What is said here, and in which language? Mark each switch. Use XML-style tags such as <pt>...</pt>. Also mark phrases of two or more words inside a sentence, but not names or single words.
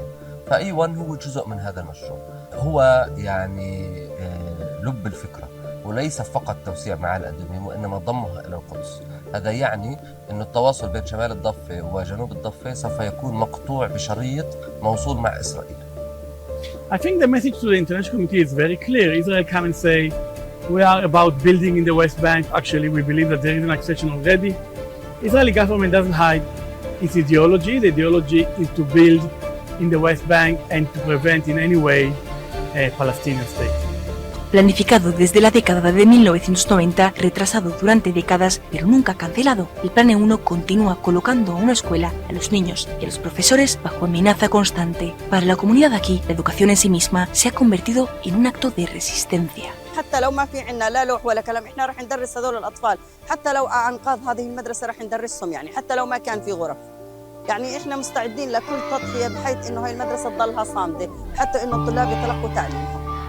<ar>فإيوان هو جزء من هذا المشروع، هو يعني لب الفكرة، وليس فقط توسيع معالي أدوميم وإنما ضمها إلى القدس. هذا يعني أن التواصل بين شمال الضفة وجنوب الضفة سوف يكون مقطوع بشريط موصول مع إسرائيل.</ar> <en>I think the message to the international community is very clear. Israel come and say, we are about building in the West Bank. Actually, we believe that there is an accession already. Israeli government doesn't hide its ideology. The ideology is to build in the West Bank and to prevent in any way Palestinian state.</en> <es>Planificado desde la década de 1990, retrasado durante décadas, pero nunca cancelado, el Plan E1 continúa colocando a una escuela, a los niños y a los profesores bajo amenaza constante. Para la comunidad aquí, la educación en sí misma se ha convertido en un acto de resistencia.</es> <ar>حتى لو ما في عندنا لا لوح ولا كلام احنا راح ندرس هذول الاطفال، حتى لو انقاذ هذه المدرسه راح ندرسهم، يعني حتى لو ما كان في غرف، يعني احنا مستعدين لكل تضحيه بحيث انه هاي المدرسه تضلها صامده حتى انه الطلاب يتلقوا تعليمهم.</ar>